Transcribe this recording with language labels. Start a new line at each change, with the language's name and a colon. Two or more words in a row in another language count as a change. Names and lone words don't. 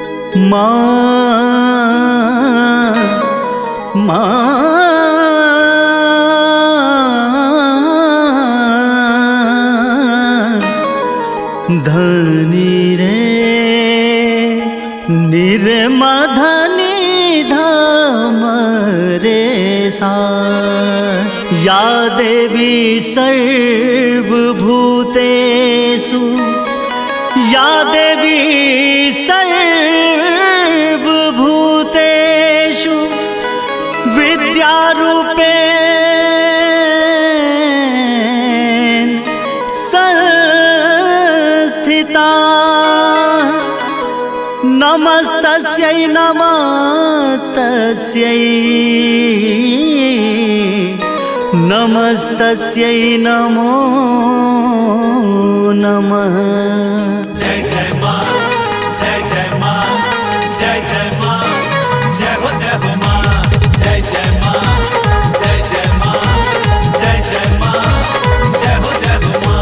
Sanskrit: धनी रे निर्मधनी धाम रे सा या देवी सर्वभूतेषु या देवी सर्वभूतेषु विद्यारूपेण संस्थिता नमस्तस्यै नमस्तस्यै नमस्तस्यै नमो नमः।
Hindi: जय जय माँ, जय जय माँ, जय जय माँ, जय हो माँ, जय जय माँ, जय जय माँ, जय जय माँ, जय हो माँ।